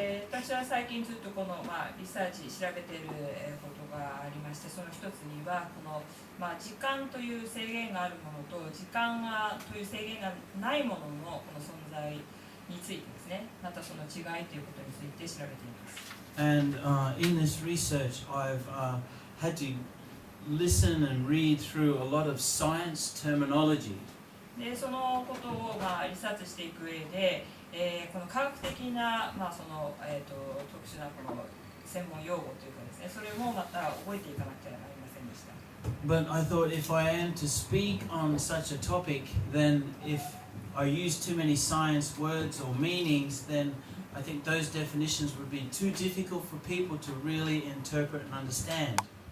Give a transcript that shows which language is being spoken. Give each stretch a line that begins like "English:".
Japanese: 私は最近ずっとこの、リサーチ調べていることがありまして、その一つにはこの、時間という制限があるものと時間という制限がないもののこの存在についてですね、またその違いということについて調べています。
English: And in this research, I've had to listen and read through a lot of science terminology.
Japanese: でそのことをリサーチしていく上で、この科学的なその特殊なこの専門用語というかですね、それもまた覚えていかなくてはなりませんでした。
English: But I thought if I am to speak on such a topic, then if I use too many science words or meanings, then I think those definitions would be too difficult for people to really interpret and understand.